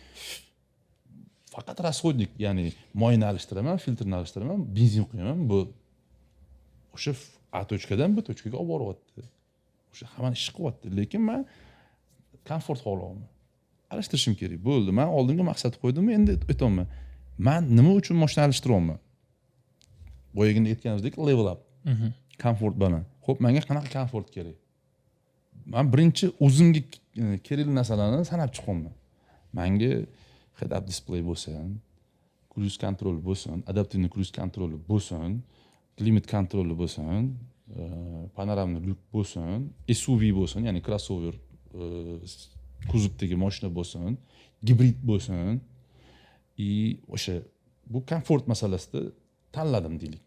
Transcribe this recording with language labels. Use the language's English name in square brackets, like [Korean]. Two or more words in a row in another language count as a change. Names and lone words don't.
[Uzbek] Faqat расходник, ya'ni moyni alishtiraman, filtrni alishtiraman, benzin quyaman, bu o'sha A tochkadan B tochkaga olib boryapti. O'sha hammani ish qilyapti, lekin men komfort xohlayapman. Alishtirishim kerak. Bo'ldi, men oldinga maqsad qo'ydim, endi aytaman. Men nima uchun mashina alishtiryapman? Boyagina aytganimizdek [English] level up. [Uzbek] Komfort bilan. Xo'p, menga qanaqa komfort kerak? Men birinchi o'zimga kerakli narsalarni sanab chiqaman. Menga [English] head-up display [Uzbek] bo'lsin, [English] cruise control [Uzbek] bo'lsin, adaptivniy [English] cruise control [Uzbek] bo'lsin, [English] climate control [Uzbek] bo'lsin, panoramli lyuk bo'lsin, SUV bo'lsin, ya'ni crossover kuzovdagi mashina bo'lsin, gibrid bo'lsin. O'sha bu komfort masalasida tanladim deylik.